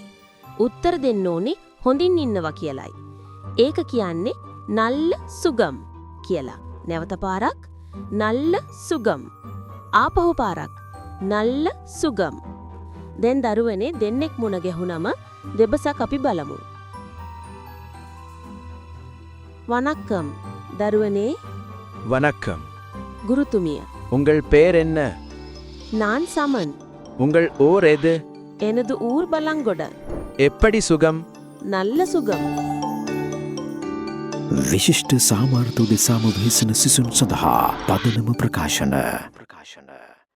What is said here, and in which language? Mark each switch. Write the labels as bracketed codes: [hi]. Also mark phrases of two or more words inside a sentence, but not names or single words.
[si] උත්තර දෙන්න ඕනේ හොඳින් ඉන්නවා කියලයි. ඒක කියන්නේ [ta] நல்ல சுகம் [si] කියලා. නැවත පාරක් [ta] நல்ல சுகம். [si] ආපහු පාරක් [ta] நல்ல சுகம். [si] දැන් දරුවනේ දෙන්නෙක් මුණ ගැහුනම දෙබසක් අපි බලමු. வணக்கம் දරුවනේ. [ta] வணக்கம். குருத்துமிய. உங்கள் பெயர் என்ன? நான் சமன். உங்கள் ஊர் எது? எனது ஊர் பலங்கொட. எப்படி சுகம்? நல்ல சுகம். [si] විශිෂ්ට සාමාර්ථ දෙසාම වෙහෙසන සිසුන් සඳහා පදනම ප්‍රකාශන